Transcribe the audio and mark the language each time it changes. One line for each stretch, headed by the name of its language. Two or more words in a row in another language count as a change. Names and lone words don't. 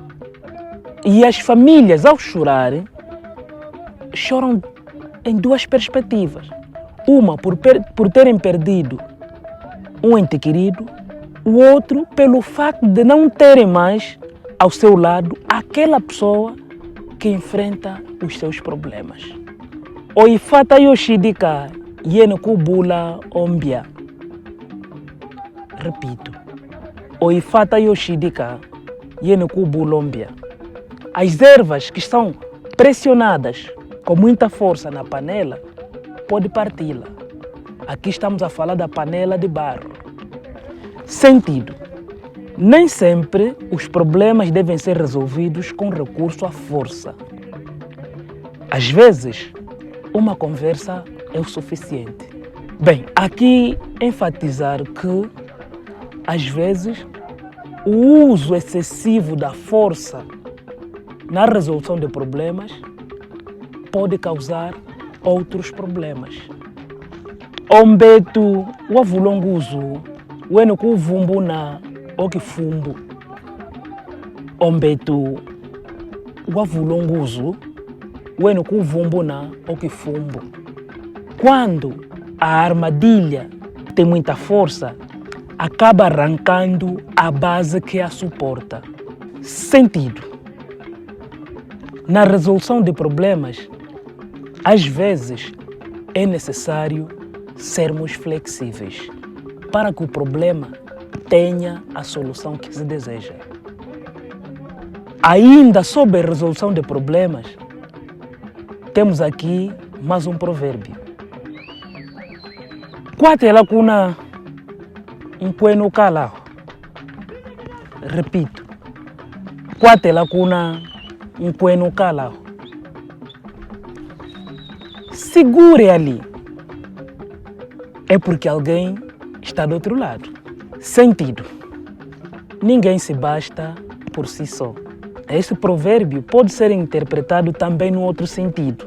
Portuguese: E as famílias, ao chorarem, choram em duas perspectivas. Uma por terem perdido um ente querido, o outro pelo facto de não terem mais ao seu lado aquela pessoa que enfrenta os seus problemas.
Umbundu: Oifata yoshidika yenekubula ombia.
Portuguese: Repito.
Umbundu: Oifata yoshidika yenekubula ombia.
Portuguese: As ervas que estão pressionadas com muita força na panela, pode parti-la. Aqui estamos a falar da panela de barro. Sentido: nem sempre os problemas devem ser resolvidos com recurso à força. Às vezes, uma conversa é o suficiente. Bem, aqui enfatizar que, às vezes, o uso excessivo da força na resolução de problemas pode causar outros problemas.
Umbundu: Ombetu wavulonguzu wenu kuvumbu na okifumbu. Ombetu wavulonguzu wenu kuvumbu na okifumbu.
Portuguese: Quando a armadilha tem muita força, acaba arrancando a base que a suporta. Sentido: na resolução de problemas, às vezes é necessário sermos flexíveis para que o problema tenha a solução que se deseja. Ainda sobre a resolução de problemas, temos aqui mais um provérbio.
Umbundu: Quatela kuna mkwenu kala.
Portuguese: Repito.
Umbundu: Quatela kuna mkwenu kala.
Portuguese: Segure ali. É porque alguém está do outro lado. Sentido: ninguém se basta por si só. Esse provérbio pode ser interpretado também no outro sentido.